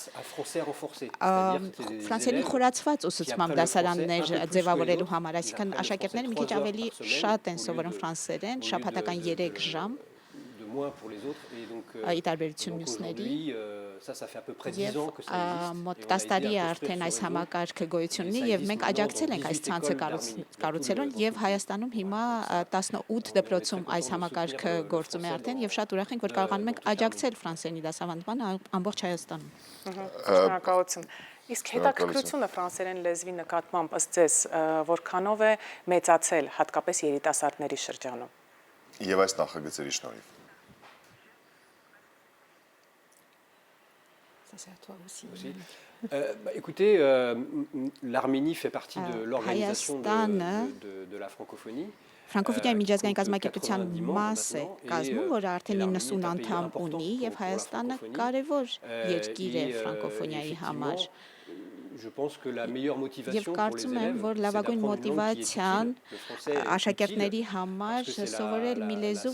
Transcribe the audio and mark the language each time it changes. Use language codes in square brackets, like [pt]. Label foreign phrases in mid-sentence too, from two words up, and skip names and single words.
[hy] ֆրանսերենի խորացված ուսուցման դասարաններ ձևավորելու համար, այսինքն աշակերտները մի քիչ ավելի շատ են սովորում ֆրանսերեն, շաբաթական 3 ժամ ի տարբերություն մյուսների եւ մոտ 10 տարի է արդեն այս համակարգը գոյություն ունի եւ մենք աջակցել ենք այս ցանցը կառուցելուն եւ Հայաստանում հիմա 18 դպրոցում այս համակարգը գործում է արդեն եւ շատ ուրախ ենք, որ կարողանում ենք աջակցել ֆրանսերենի դասավանդմանը ամբողջ Հայաստանում։ Շնորհակալություն։ Իսկ հետաքրքրությունը ֆրանսերեն լեզվի նկատմամբ ըստ ձեզ որքանով է մեծացել հատկապես երիտասարդների շրջանում։ Եվ այս նախագծերի շնորհիվ։ [fr] Écoutez, l'Arménie fait partie de l'organisation de la francophonie. [hy] Ֆրանկոֆոնիայի միջազգային կազմակերպության մաս է կազմում, որը արդեն 90 անդամ ունի եւ Հայաստանը կարևոր երկիր է ֆրանկոֆոնիայի համար։ Եվ կարծում եմ, որ լավագույն մոտիվացիան աշակերտների համար սովորել մի լեզու,